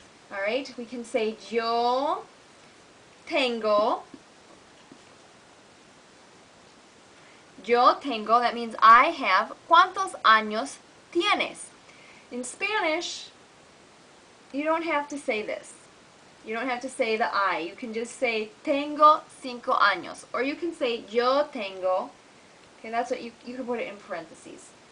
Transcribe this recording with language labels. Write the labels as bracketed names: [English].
[English] Alright, we can say [Spanish] yo tengo. Yo tengo, [English] that means I have. [Spanish] ¿Cuántos años tienes? [English] In Spanish, you don't have to say this. You don't have to say the I. You can just say [Spanish] tengo 5 años. [English] Or you can say [Spanish] yo tengo. [English] Okay, that's what you can put it in parentheses.